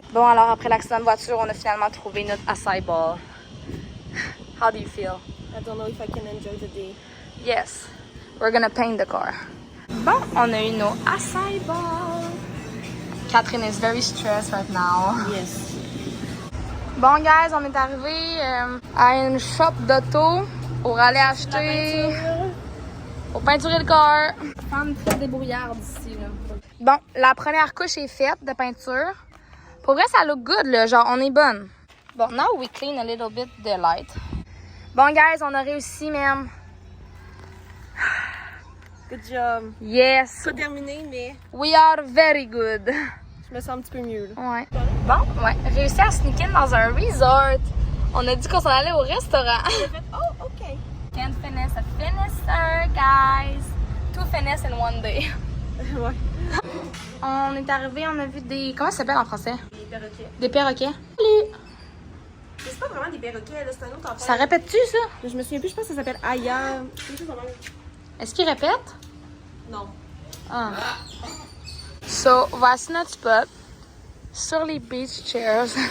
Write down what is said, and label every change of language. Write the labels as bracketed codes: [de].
[fr] Bon, alors après l'accident de voiture, on a finalement trouvé notre acai ball. [en] How do you feel? I don't know if I can enjoy the day. Yes, we're gonna paint the car. [fr] Bon, on a eu nos acai balls. [en] Catherine is very stressed right now. Yes. [fr] Bon, guys, on est arrivé à une shop d'auto pour aller acheter. Pour peinturer le corps. Femme très débrouillarde ici, là. Bon, la première couche est faite de peinture. Pour vrai, ça look good, là. Genre, on est bonne. [en] Bon, now we clean a little bit the light. [fr] Bon, guys, on a réussi, même. [en] Good job. Yes. [fr] Pas terminé, mais [en] We are very good. [fr] je me sens un petit peu mieux, là. Ouais. Bon, ouais. Réussi à sneak in dans un resort. On a dit qu'on s'en allait au restaurant. J'ai fait, oh, OK. [en] Can't finish a finisher, guys. 2 finishes in 1 day. [fr] Ouais. On est arrivé, on a vu des... Comment ça s'appelle en français? Des perroquets. Des perroquets. Salut! Mais c'est pas vraiment des perroquets, là, c'est un autre affaire. Ça répète-tu, ça? Je me souviens plus, je pense que ça s'appelle Aya. Quelque chose de même. Est-ce qu'il répète? Non. Ah. So, voici notre spot. Sur les beach chairs.